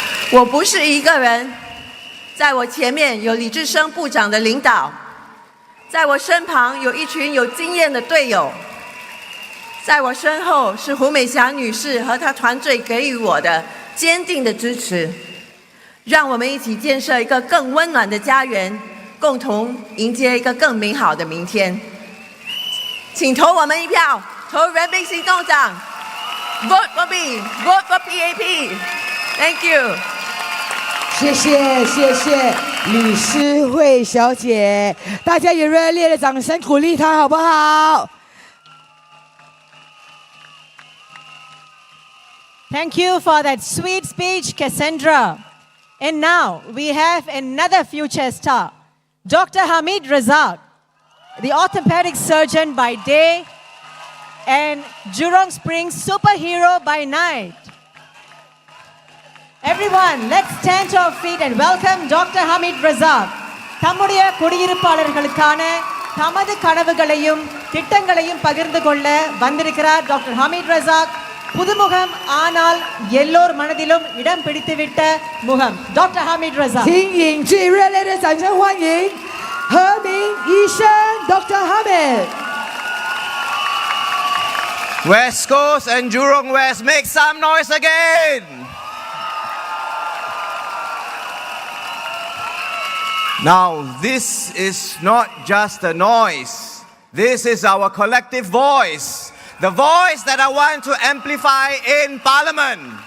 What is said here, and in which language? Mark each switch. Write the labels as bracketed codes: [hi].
[zh] 我不是一个人，在我前面有李志生部长的领导，在我身旁有一群有经验的队友，在我身后是胡美霞女士和她团队给予我的坚定的支持。让我们一起建设一个更温暖的家园，共同迎接一个更美好的明天。请投我们一票，投人民行动党 ， [en] Vote for me, Vote for PAP。Thank you。 [zh] 谢谢李诗慧小姐，大家也热烈的掌声鼓励她好不好？ [en] Thank you for that sweet speech, Cassandra. And now we have another future star, Dr. Hamid Razak, the orthopedic surgeon by day and Jurong Springs superhero by night. Everyone, let's stand to our feet and welcome Dr. Hamid Razak. [ta] நம்முடைய குடியிருப்பாளர்களுக்கான தமது கனவுகளையும் திட்டங்களையும் பகிர்ந்து கொள்ள வந்திருக்கிறார் doctor Hamid Razak. புதுமுகம் ஆனால் எல்லோர் மனதிலும் இடம் பிடித்துவிட்ட முகம் doctor Hamid Razak. [zh] 请引最热烈的掌声欢迎何明医生 Dr. [en] Hamid. West Coast and Jurong West, make some noise again. Now, this is not just a noise. This is our collective voice. The voice that I want to amplify in Parliament.